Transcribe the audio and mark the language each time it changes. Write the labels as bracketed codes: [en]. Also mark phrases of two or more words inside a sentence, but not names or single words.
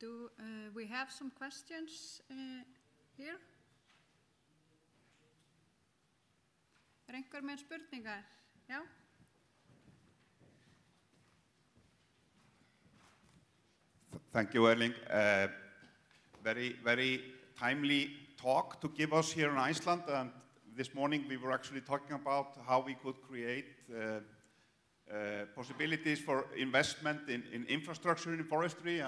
[en] we have some questions here. [is] Einhver með spurningar? Já. [en] Thank you, Erling. Very timely talk to give us here in Iceland. And this morning we were actually talking about how we could create possibilities for investment in infrastructure in forestry.